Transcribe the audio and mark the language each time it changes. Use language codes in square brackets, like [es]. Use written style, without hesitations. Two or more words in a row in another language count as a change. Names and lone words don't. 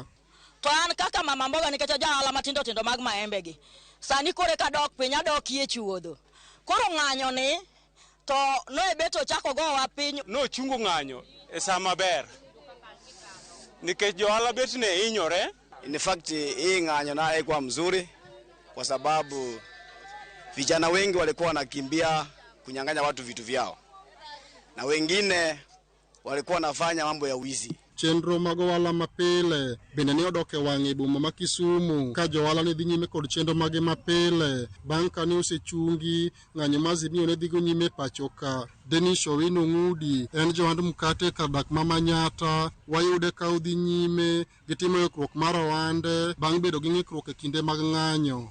[luo] To an kaka mama mboga nikech johala matindo tindo mag maembe gi sani kore ka dok piny adokie chuodho. Koro ng'anyo ni to no ebeto chako go wa piny no chungo ng'anyo e sama ber nikech johala bet ne hinyore. [en] In fact [sw] hii ng'anyo na haikuwa mzuri kwa sababu vijana wengi walikuwa wanakimbia kunyang'anya watu vitu vyao, na wengine walikuwa wanafanya mambo ya wizi. [luo] Chenro mag ohala mapile bende ne odok e wang'e boma ma Kisumu ka johala ne dhi nyime kod chenro mage mapile bang' kane osechungi ng'anyo ma Azimio ne dhigo nyime pacho ka. Denis Owino Ng'udi en johand mkate kar dak ma Manyata, wayude ka odhi nyime gitimo ikruok mar ohande bang' bedo gi ng'ikruok e kinde mag ng'anyo.